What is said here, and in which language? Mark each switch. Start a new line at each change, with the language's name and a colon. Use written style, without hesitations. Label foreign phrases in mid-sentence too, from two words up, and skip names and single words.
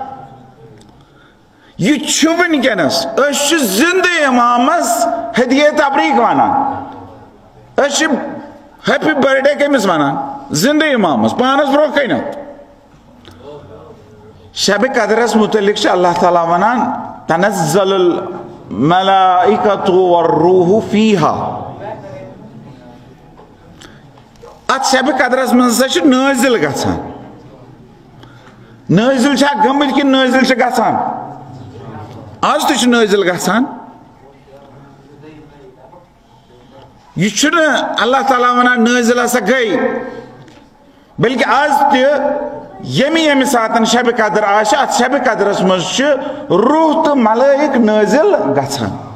Kashmiri: یہ ونکس زندہ امامس ہدیہ تبریک ونان
English: happy birthday
Kashmiri: کمس ونان زندہ امامس پانس برو کن شب قدرس متعلق اللہ تعالیٰ ونان
Arabic: تنزل الملائکۃ والروح فیہا
Kashmiri: ات شب قدرس مز نازل گژھان نازل چھا گمت کہ نازل چھ گژھان آج تو نازل گژھان یہ اللہ تعالیٰ ونان نازل ہسا گئی بلکہ آج تمہ ساتن شب قدر آش ات شب قدرس مز روح تو ملائک نازل گژھان